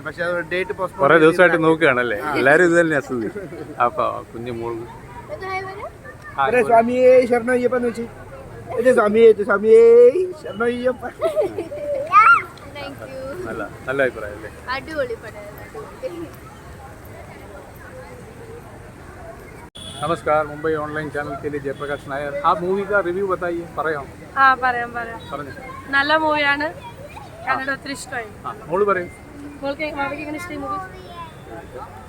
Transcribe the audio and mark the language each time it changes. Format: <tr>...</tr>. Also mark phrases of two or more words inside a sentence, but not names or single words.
<en>പക്ഷെ date postpone.</en> <ml>കുറെ ദിവസമായിട്ട് നോക്കുകയാണല്ലേ എല്ലാവരും? ഇത് തന്നെ അസുഖം. അപ്പൊ കുഞ്ഞു മോൾ സ്വാമിയേ ശരണയ്യപ്പന്ന് വെച്ച് സ്വാമിയേ സ്വാമിയേ ശരണയ്യപ്പ. നല്ല നല്ല അഭിപ്രായം അല്ലേ? അടിപൊളി.</ml> <hi>नमस्कार, मुंबई ऑनलाइन चैनल के लिए जयप्रकाश नायर. आप मूवी का रिव्यू बताइए.</hi> <ml>പറയാം. പറയാം. നല്ല മൂവിയാണ്. കന്നഡ ഒത്തിരി ഇഷ്ടമായി. മോള് പറയും. മോൾക്ക് എങ്ങനെ ഇഷ്ടമായി മൂവി?</ml>